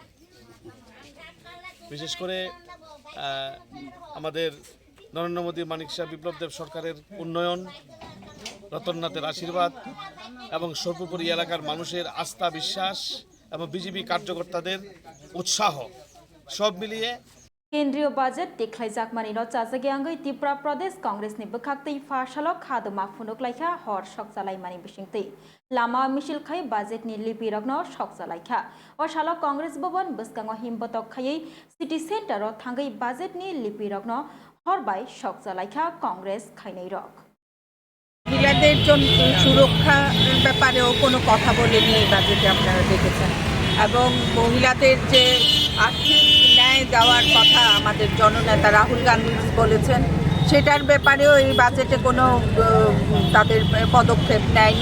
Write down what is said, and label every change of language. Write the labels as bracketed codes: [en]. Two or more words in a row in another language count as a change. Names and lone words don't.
[bn] বিশেষ করে আমাদের নরেন্দ্র মোদী, মানিক শাহ, বিপ্লব দেব সরকারের উন্নয়ন, রতননাথের আশীর্বাদ এবং সর্বোপরি এলাকার মানুষের আস্থা, বিশ্বাস এবং বিজেপি কার্যকর্তাদের উৎসাহ সব মিলিয়ে [trp] केन्द्रीय बजेट देख्लायजाकमानि न चाजागे आंगै त्रिपुरा प्रदेश कांग्रेस नि बखाक्तै फाशालो खादमा फुनुकलायखा हर सकजालायमानि बिसिंतै लामा मिसिलखाय बजेट नि लिपि रगनो सकजालायखा ओ सालो कांग्रेस भवन बसकांगो हिमबतक खायै [en] city center [trp] थांगै बजेट नि लिपि रगनो हरबाय सकजालायखा कांग्रेस खायनै रक [bn] মহিলাদের জন্য সুরক্ষার ব্যাপারেও কোনো কথা বলেনি এই বাজেটে, আপনারা দেখেছেন। এবং মহিলাদের যে আর্থিক ন্যায় দেওয়ার কথা আমাদের জননেতা রাহুল গান্ধী বলেছেন, সেটার ব্যাপারেও এই বাজেটে কোনো তাদের পদক্ষেপ নেয়নি।